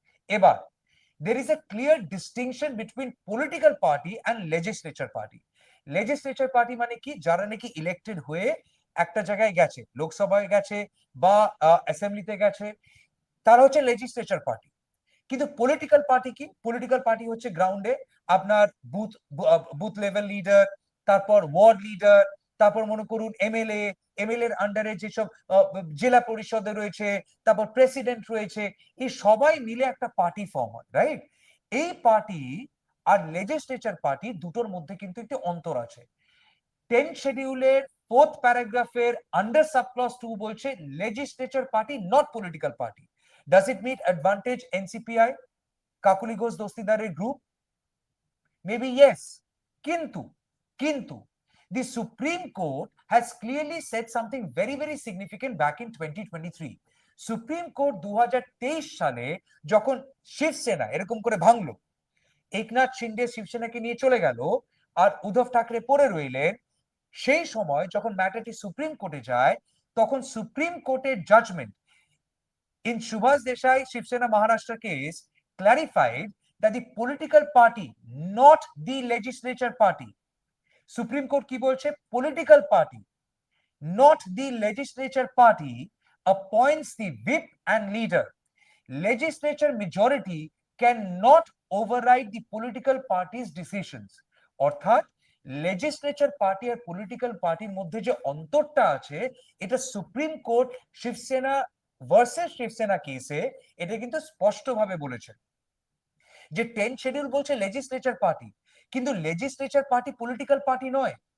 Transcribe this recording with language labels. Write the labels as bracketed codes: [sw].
[bn] এবার [en] there is a clear distinction between political party and legislature party। [bn] legislature party মানে কি, যারা নাকি ইলেক্টেড হয়ে একটা জায়গায় গেছে, লোকসভায় গেছে বা অ্যাসেম্বলিতে গেছে, তারা হচ্ছে লেজিসলেচার পার্টি। কিন্তু পলিটিক্যাল পার্টি কি, পলিটিক্যাল পার্টি হচ্ছে গ্রাউন্ডে আপনার বুথ লেভেল লিডার, তারপর ওয়ার্ড লিডার, তারপর মনে করুন এমএলএ, এমএলএ এর আন্ডারে যেসব জেলা পরিষদে রয়েছে, তারপর প্রেসিডেন্ট রয়েছে, এই সবাই মিলে একটা পার্টি ফর্ম হয়, রাইট? এই পার্টি আর লেজিসলেচার পার্টি দুটোর মধ্যে কিন্তু একটি অন্তর আছে। 10 শিডিউলের 4th প্যারাগ্রাফের আন্ডার সাবক্লজ 2 বলছে legislature party not political party. [en] Does it meet advantage NCPI, Kakuli Ghosh Dostidar group? Maybe yes. [bn] Kintu, [en] the Supreme Court has clearly said something very, very significant back in 2023. [bn] Supreme Court 2023 সালে যখন শিবসেনা এরকম করে ভাঙলো, একনাথ শিন্ডে শিবসেনাকে নিয়ে চলে গেল আর উদ্ধব ঠাকরে পড়ে রইলেন, সেই সময় যখন ম্যাটারটি সুপ্রিম কোর্টে যায় তখন সুপ্রিম কোর্টের judgement [en] in Subhas Desai Shiv Sena Maharashtra case clarified that the political party, not the legislature party, Supreme Court [bn] ki bolche [en] political party, not the legislature party, appoints the whip and leader। Legislature majority cannot override the political party's decisions। [bn] অর্থাৎ legislature party আর political পার্টির মধ্যে যে অন্তরটা আছে, এটা supreme court Shiv Sena versus Shiv Sena কেসে এটা কিন্তু স্পষ্টভাবে বলেছে যে 10 শিডিউল বলছে লেজিসলেচার পার্টি, কিন্তু লেজিসলেচার পার্টি পলিটিক্যাল পার্টি নয়।